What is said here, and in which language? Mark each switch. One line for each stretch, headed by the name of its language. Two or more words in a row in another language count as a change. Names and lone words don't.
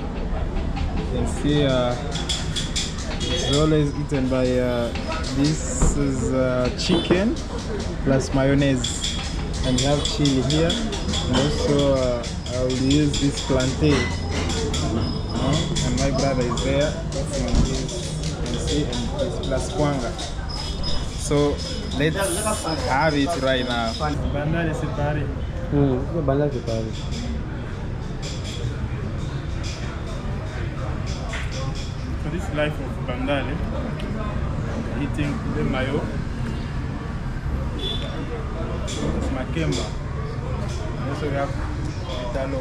English: You can see it's always eaten by this is chicken plus mayonnaise, and we have chili here, and also I will use this plantain, and my brother is there. That's on this, you can see, and it's plus kwanga. So let's have it right now. Bandale séparé. Bandale séparé. So this life of Bandale, eating the mayo, it's makemba. Also we have italo.